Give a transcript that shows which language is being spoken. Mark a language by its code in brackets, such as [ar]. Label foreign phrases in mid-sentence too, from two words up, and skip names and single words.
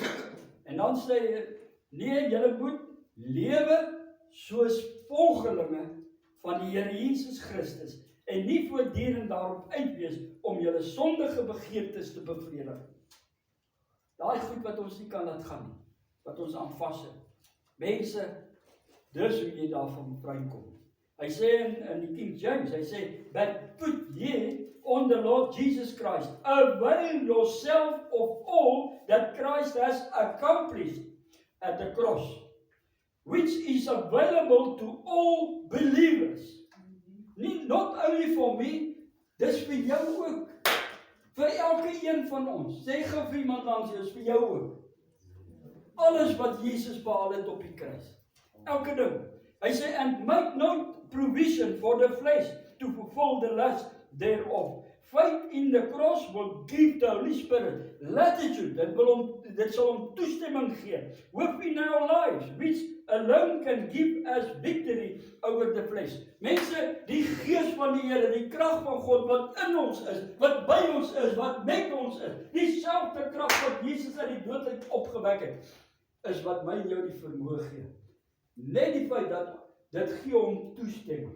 [af] En dan sê hy, nee, julle moet lewe soos volgelinge van die Here Jesus Christus en nie voortdurend daarop uit wees om julle sondige begeertes te bevredig. Daai goed wat ons nie kan laat gaan nie, wat ons aan vashou. Mense, dis hoe jy daarvan vrykom. Hy sê in die King James, hy sê, [en] but put ye on the Lord Jesus Christ, avail yourself of all that Christ has accomplished at the cross, which is available to all believers. Not only for me, [af] dis vir jou ook. Vir elke een van ons. Sê gou vir iemand langs jou, is vir jou ook. Alles wat Jesus behaal het op die kruis. Elke ding. Hy sê, [en] and make no provision for the flesh to fulfill the lust thereof. Faith in the cross will give the Holy Spirit latitude. [af] Dit sal hom toestemming gee [en] within our lives, which alone can give us victory over the flesh. [af] Mense, die gees van die Here, die krag van God wat in ons is, wat by ons is, wat met ons is, dieselfde krag wat Jesus uit die dood uit opgewek het. is wat my en jou die vermoë gee. Net die feit dat dit gee hom toestemming.